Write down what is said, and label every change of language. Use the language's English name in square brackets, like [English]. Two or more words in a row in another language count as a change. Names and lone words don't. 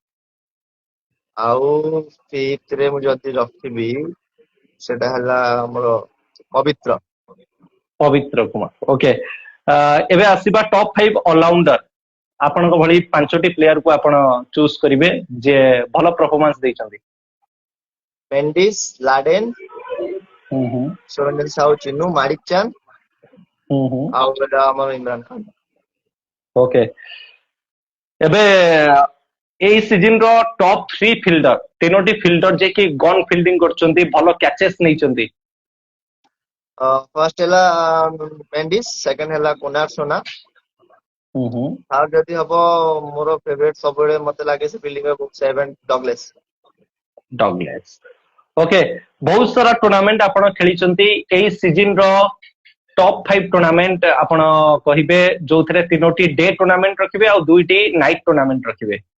[Odia] ଆଉ ଫିଫ୍ଥ ରେ ମୁଁ ଯଦି ରଖିବି, ସେଟା ହେଲା ଆମର ପବିତ୍ର। ପବିତ୍ର କୁମାର। ଓକେ, ଏବେ ଆସିବା ଟପ୍ 5 ଅଲରାଉଣ୍ଡର ଆପଣଙ୍କ ଭଳି 5ଟି ପ୍ଲେୟାର କୁ ଆପଣ ଚୁଜ କରିବେ ଯେ ଭଲ ପରଫର୍ମାନ୍ସ ଦେଇଛନ୍ତି। मेंडिस, लाडेन, ହୁଁ ହୁଁ सोरेन साउ, चिन्नू, माणिक चांद ହୁଁ ହୁଁ ଆଉ ହେଲା ଆମର ଇମରାନ ଖାନ। ଓକେ ଏବେ ଏଇ ସିଜନ ର ଟପ୍ 3 ଫିଲ୍ଡର 3ଟି ଫିଲ୍ଡର ଯେ କି ଗନ୍ ଫିଲ୍ଡିଂ କରୁଛନ୍ତି ଭଲ କ୍ୟାଚେସ୍ ନେଇଛନ୍ତି। ଫର୍ଷ୍ଟ ହେଲା मेंडिस, सेकंड ହେଲା କୁନାର ସୋନା, ହୁଁ ହୁଁ ଆଉ ଯଦି ହବ ମୋର ଫେଭରେଟ ସବୁବେଳେ ମତେ ଲାଗେ ସେ ଫିଲ୍ଡିଂ ର ସେଭେନ ଡଗଲେସ୍। ଡଗଲେସ୍ ଓକେ ବହୁତ ସାରା ଟୁର୍ଣ୍ଣାମେଣ୍ଟ ଆପଣ ଖେଳିଛନ୍ତି ଏଇ ସିଜନ ର ଟପ୍ 5 ଟୁର୍ଣ୍ଣାମେଣ୍ଟ ଆପଣ କହିବେ ଯୋଉଥିରେ 3ଟି ଡେ ଟୁର୍ଣ୍ଣାମେଣ୍ଟ ରଖିବେ ଆଉ 2ଟି ନାଇଟ୍ ଟୁର୍ଣ୍ଣାମେଣ୍ଟ ରଖିବେ।